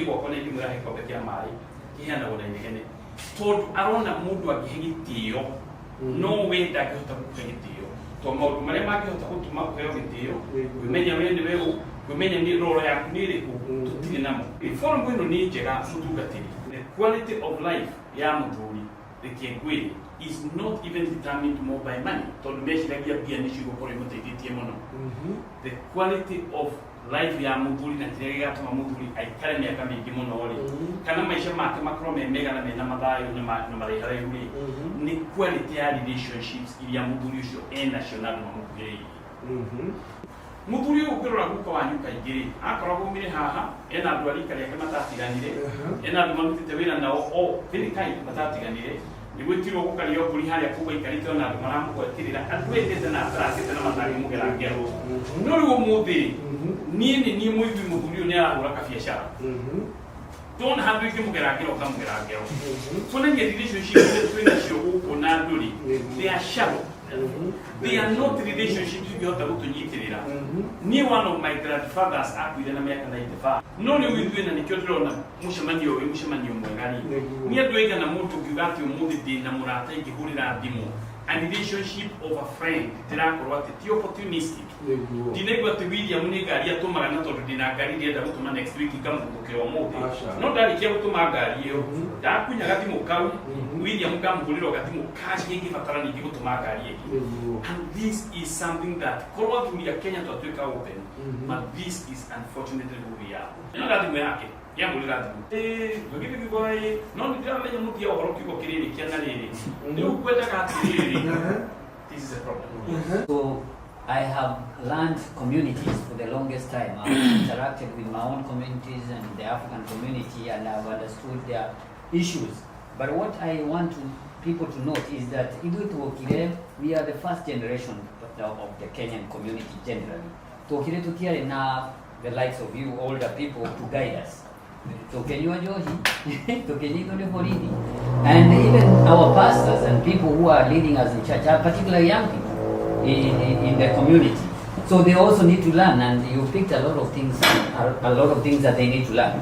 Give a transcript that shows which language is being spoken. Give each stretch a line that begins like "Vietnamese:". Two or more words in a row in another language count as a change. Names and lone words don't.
Kikuyu: gwakwa na ingĩmwĩra gĩkombe kĩa maĩ kĩheanagwo na inegene tondũ arona mũndũ angĩhe gĩtĩĩo no we ndangĩhota gũkũhe gĩtĩĩo to maũndũ marĩa mangĩhota gũtũma ũheo gĩtĩĩo kwĩmenya we nĩ weũ kwĩmenya nĩ roro yaku nĩ ĩrĩkũ tũtirĩ namo forum ĩno nĩ njega mũtungatĩri
English: the quality of life
Kikuyu: ya mũthuri reke ngwĩre
English: is not even determined more by money
Kikuyu: tondũ meciragia mbia nĩcio igũkorwo imũteithĩtie mũno
English: the quality of
Kikuyu: life ya mũthuri na kĩrĩa gĩgatũma mũthuri aikare mĩaka mĩingĩ mũno rĩ kana maica make makorwo me mega na mena mathayũ na marĩ haraihu rĩ nĩ quality ya relationships iria mũthuri ũcio enacio na andũ mamũkuhĩrĩirie mũthuri ũyũ ũkĩrora guka wanyu kaingĩ rĩ akorwo aumire haha ena andũ a rika rĩake matatiganire ena andũ marutĩte wĩra nao o thirikari matatiganire nĩgwĩtirwo gũkaria mbũri harĩa kuga ikarĩte ona andũ maramũgwetĩrĩra andũ etĩte na ataracĩte na matangĩmũgera ngero no rĩu ũmũthĩ niĩ nĩ niĩ mũigui mũthuri ũyũ nĩ arahũra kabiacara ndona handũ ingĩmũgera ngero ngamũgera ngero kuonania relationship twĩ nacio gũkũ na andũ rĩ
English: they are shallow they are not relationships
Kikuyu: ingĩhota gũtũnyitĩrĩra niĩ
English: one of my grandfathers
Kikuyu: akuire na mĩaka 95 no rĩu ithuĩ na nĩkĩo ndĩrona mũcemanio ũyũ mũcemanio mwega rĩ niĩ andũ aigana mũndũ ũngiuga atĩ ũmũthĩ ndĩna mũrata ingĩhũrĩra thimũ
English: a relationship of a
Kikuyu: friend ndĩrakorwo atĩ ti opportunistic ndinaigua atĩ William nĩ ngari atũmaga na tondũ ndĩna ngari ndĩrenda gũtũma
English: next week
Kikuyu: ngamũthũkĩra ũmũthĩ no ndarĩkia gũtũma ngari ĩyo ndakunya gathimũ kau William ngamũhũrĩra gathimũ kaci ĩngĩbatara ningĩ gũtũma ngari ĩngĩ
English: and this is something that
Kikuyu: korwo athuri a Kenya twatuĩka open
English: but this is unfortunately who we are
Kikuyu: ĩno gathimũ yake yamũrĩra thimũ gũgĩthigũai no nĩndĩramenya mũthia ũhoro kiugo kĩrĩrĩkia na rĩrĩ rĩu kwendaga atĩrĩrĩ
English: this is a problem. So I have learned communities for the longest time. I've interacted with my own communities and the African community, and I've understood their issues. But what I want people to note is that we are the first generation of the Kenyan community generally.
Kikuyu: Tokire na
English: the likes of you, older people, to guide us. And even our pastors and people who are leading us in church are particularly young people in the community. So they also need to learn, and you picked a lot of things that they need to learn.